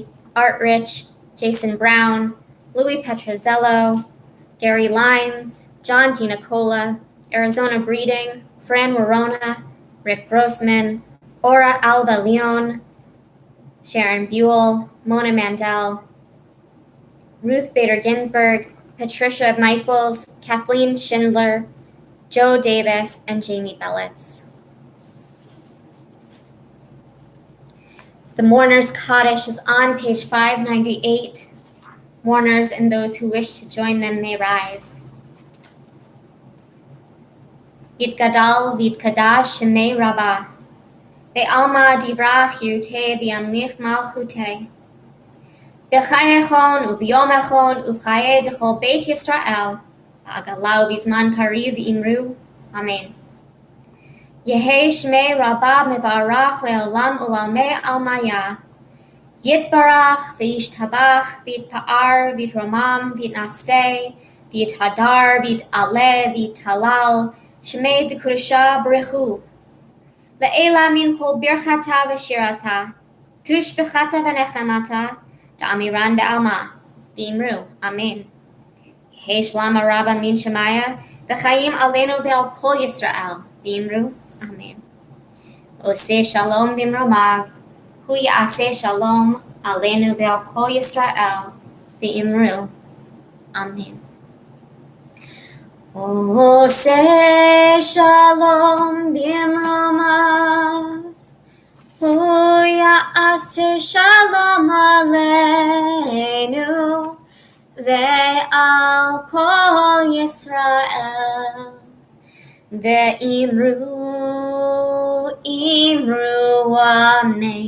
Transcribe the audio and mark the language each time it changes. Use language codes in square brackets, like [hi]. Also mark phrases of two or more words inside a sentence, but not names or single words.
[en] Art Rich, Jason Brown, Louis Petrozello, Gary Lines, John DiNicola, Arizona Breeding, Fran Warona, Rick Grossman, Ora Alba Leon, Sharon Buell, Mona Mandel, Ruth Bader Ginsburg, Patricia Michaels, Kathleen Schindler, Joe Davis, and Jamie Bellitz. The Mourner's Kaddish is on page 598. Mourners and those who wish to join them may rise. [arc] יתגדל ויתקדש שמה רבא, בעלמא די ברא כרעותה וימליך מלכותה. בחייכון וביומיכון ובחיי דכל בית ישראל, בעגלא ובזמן קריב ואמרו. אמן. יהא שמה רבא מברך לעלם ולעלמי עלמיא. יתברך וישתבח ויתפאר ויתרומם ויתנשא ויתהדר ויתעלה ויתהלל שמה דקודשא בריך הוא. לעלא מן כל ברכתא ושירתא תשבחתא ונחמתא דאמירן בעלמא ואמרו. אמן. יהא שלמא רבא מן שמיא וחיים עלינו ועל כל ישראל ואמרו. אמן. [he] עושה שלום במרומיו הוא יעשה שלום עלינו ועל כל ישראל ואמרו. Amen. עושה שלום במרומיו הוא יעשה שלום עלינו ועל כל ישראל ואמרו אמן.